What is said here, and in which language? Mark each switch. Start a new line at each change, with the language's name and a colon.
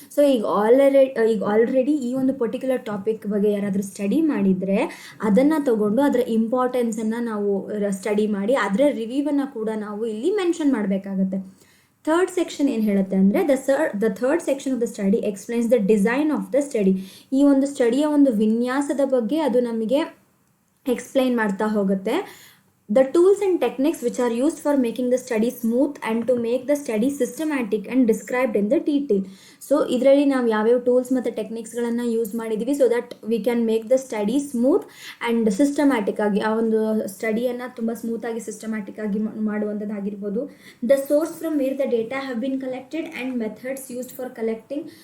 Kannada: So ಈಗ already ಈ ಒಂದು ಪರ್ಟಿಕ್ಯುಲರ್ ಟಾಪಿಕ್ ಬಗ್ಗೆ ಯಾರಾದರೂ ಸ್ಟಡಿ ಮಾಡಿದರೆ ಅದನ್ನು ತಗೊಂಡು ಅದರ ಇಂಪಾರ್ಟೆನ್ಸನ್ನು ನಾವು ಸ್ಟಡಿ ಮಾಡಿ ಅದರ ರಿವ್ಯೂವನ್ನು ಕೂಡ ನಾವು ಇಲ್ಲಿ ಮೆನ್ಷನ್ ಮಾಡಬೇಕಾಗತ್ತೆ.
English: third section
Kannada: ಏನು ಹೇಳುತ್ತೆ ಅಂದರೆ
English: The third section of the study explains the design of the study.
Kannada: ಈ ಒಂದು ಸ್ಟಡಿಯ ಒಂದು ವಿನ್ಯಾಸದ ಬಗ್ಗೆ ಅದು ನಮಗೆ ಎಕ್ಸ್ಪ್ಲೈನ್ ಮಾಡ್ತಾ ಹೋಗುತ್ತೆ.
English: the tools and techniques which are used for making the study smooth and to make the study systematic and described in the detail.
Kannada: So ಇದರಲ್ಲಿ ನಾವು ಯಾವ್ಯಾವ ಟೂಲ್ಸ್ ಮತ್ತು ಟೆಕ್ನಿಕ್ಸ್ಗಳನ್ನು ಯೂಸ್ ಮಾಡಿದ್ದೀವಿ
English: so that we can make the study smooth and systematic
Kannada: ಆಗಿ ಆ ಒಂದು ಸ್ಟಡಿಯನ್ನು ತುಂಬ ಸ್ಮೂತಾಗಿ ಸಿಸ್ಟಮ್ಯಾಟಿಕ್ ಆಗಿ ಮಾಡುವಂಥದ್ದಾಗಿರ್ಬೋದು.
English: The source from where the data have been collected and methods used for collecting.